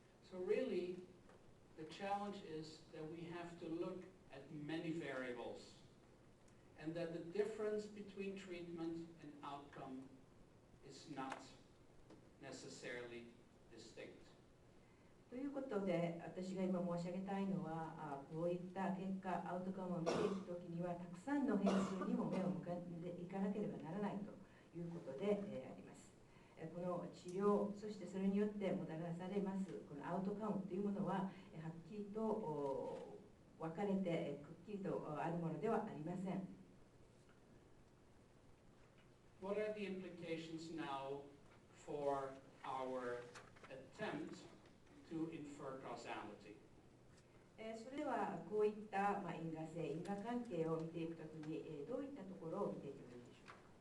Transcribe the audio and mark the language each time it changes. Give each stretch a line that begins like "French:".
English: So really, the challenge is that we have to look at many variables, and that the difference between treatment and outcome is not necessarily distinct.
Japanese: ということで、私が今申し上げたいのは、こういった結果、アウトカムを見ていくときには、たくさんの変数にも目を向けていかなければならないということで、あります。この治療、そしてそれによってもたらされますこのアウトカムというものは、はっきりと分かれて、くっきりとあるものではありません。
English: What are the implications now for our attempt to infer causality?
Japanese: それではこういった因果性、因果関係を見ていくときに、どういったところを見ていけばいいでしょうか。